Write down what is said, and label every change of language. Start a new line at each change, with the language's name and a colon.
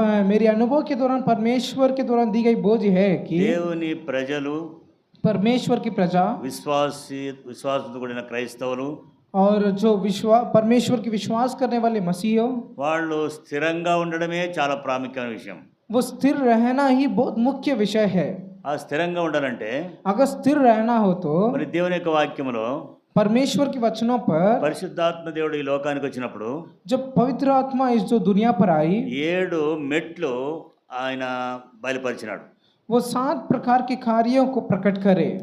Hindi: मेरे अनुभव के दौरान परमेश्वर के दौरान दी गई बोझ है कि
Telugu: దేవుని ప్రజలు,
Hindi: परमेश्वर की प्रजा
Telugu: విశ్వాసంతో కూడిన క్రైస్తవులు
Hindi: और जो परमेश्वर की विश्वास करने वाले मसीह,
Telugu: వాళ్ళు స్థిరంగా ఉండడమే చాలా ప్రాముఖ్యమైన విషయం.
Hindi: वो स्थिर रहना ही बहुत मुख्य विषय है।
Telugu: ఆ స్థిరంగా ఉండాలంటే
Hindi: अगर स्थिर रहना हो तो
Telugu: మరి దేవుని యొక్క వాక్యములో
Hindi: परमेश्वर के वचनों पर
Telugu: పరిశుద్ధాత్మ దేవుడు ఈ లోకానికి వచ్చినప్పుడు
Hindi: जब पवित्र आत्मा इस जो दुनिया पर आई
Telugu: 7 మెట్లు ఆయన బయలుపరిచినాడు.
Hindi: वो 7 प्रकार के कार्यों को प्रकट करे।